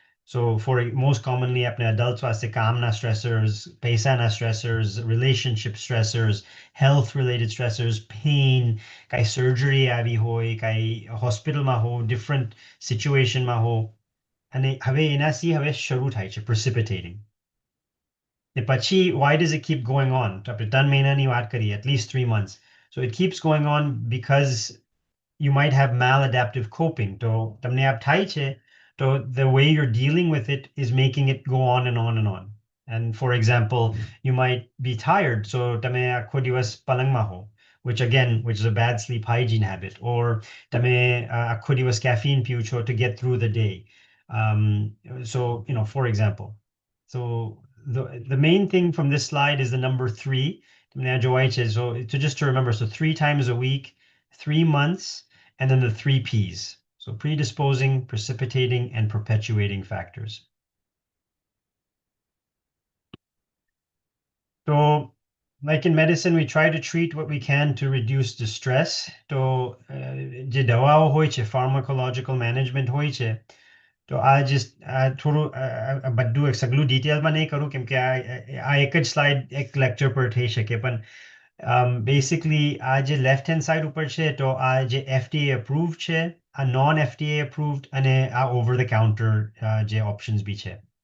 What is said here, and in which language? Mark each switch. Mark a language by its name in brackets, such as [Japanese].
[English] So for most commonly [Gujarati] આપણે adults વાસ્તે કામના stressors, પૈસાના stressors, [English] relationship stressors, health related stressors, pain, [Gujarati] કાંઈ surgery આવી હોય, કાંઈ હોસ્પિટલમાં હો, different situationમાં હો, અને હવે એનાથી હવે શરૂ થાય છે precipitating. ને પછી [English] why does it keep going on? [Gujarati] તો આપણે 3 મહિનાની વાત કરીએ, [English] at least 3 months. So it keeps going on because you might have maladaptive coping. [Gujarati] તો તમને આપ થાય છે, [English] so the way you're dealing with it is making it go on and on and on. And for example, you might be tired, so [Gujarati] તમે આખો દિવસ પલંગમાં હો, [English] which is a bad sleep hygiene habit, or [Gujarati] તમે આખો દિવસ caffeine પીઓ છો [English] to get through the day. So, for example. So the main thing from this slide is the number 3. [Gujarati] તમને આ જોવાય છે. [English] So just to remember, so 3 times a week, 3 months, and then the 3 Ps. So predisposing, precipitating, and perpetuating factors. So, like in medicine, we try to treat what we can to reduce distress. [Gujarati] તો જે દવાઓ હોય છે, [English] pharmacological management [Gujarati] હોય છે, તો આ થોડું બધું સગલું ડિટેલમાં નહીં કરું કેમ કે આ એક જ સ્લાઇડ એક લેક્ચર પર થઈ શકે, પણ બેસિકલી આ જે લેફ્ટ હેન્ડ સાઇડ ઉપર છે તો આ જે FDA approved છે, આ નોન FDA approved, અને આ ઓવર ધ કાઉન્ટર જે ઓપ્શન્સ બી છે.